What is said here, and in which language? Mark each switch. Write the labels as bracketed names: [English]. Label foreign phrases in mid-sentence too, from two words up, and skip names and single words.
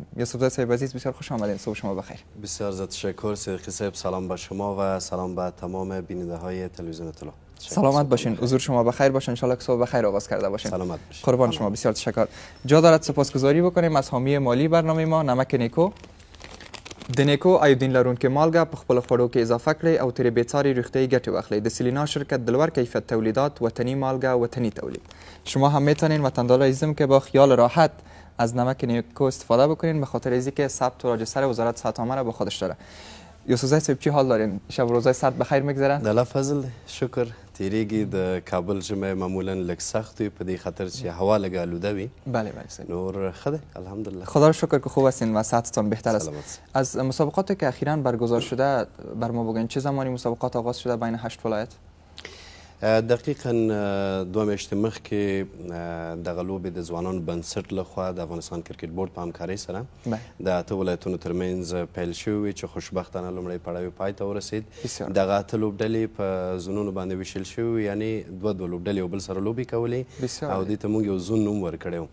[Persian] یوسفزی صاحب عزیز بسیار خوش آمدین. صبح شما بخیر. بسیار زیاد تشکر صدیقی صاحب. سلام به شما و سلام به تمام بیننده های تلویزیون طلوع. سلامت باشین. حضور شما بخیر باشه. ان شاء الله که صبح بخیر آغاز کرده باشین. سلامت باشین. قربان شما. بسیار تشکر. جا دارد سپاسگزاری بکنیم از حامی مالی برنامه ما نمک نیکو. [Pashto] د نیکو ایودین لرونکې مالګه په خپل خوړو کې اضافه کړئ او ترې بېساري روغتیایي ګټې واخلئ. د سیلینا شرکت د لوړ کیفیت تولیدات، وطنی مالګه، وطنی تولید. [Persian] شما هم میتونین وطندار عزیزم که با خیال راحت از نمک نیکو استفاده بکنین به خاطر از اینکه ثبت و راجستر وزارت صحت عامه را با خودش داره. یوسفزی صاحب چی حال دارین؟ شب و روزای سرد بخیر میگذره؟ [Pashto] د الله فضل شکر. تیریږي د کابل ژمی معمولا لږ سخت وي په دې خاطر چې هوا لږ آلوده وي. [Persian] بله صحیح. [Pashto] نور ښه دی الحمدلله. [Persian] خدا رو شکر که خوب هستین و صحتتان بهتر است. از مسابقاتی که اخیراً برگزار شده بر ما بگین چه زمانی مسابقات آغاز شده بین 8 ولایت؟ [Pashto] دقیقا 2 میاشتې مخکې دغه لوبې د ځوانانو بنسټ لخوا د افغانستان کرکټ بورډ په همکارۍ سره د 8 ولایتونو ترمنځ پیل شوي چې خوشبختانه لومړی پړاو پای ته ورسید. دغه 8 لوبډلې په زونونو باندې ویشل شوي، یعنی 2 لوبډلې یو بل سره لوبې کولې او دې ته موږ یو زون نوم ورکړی و.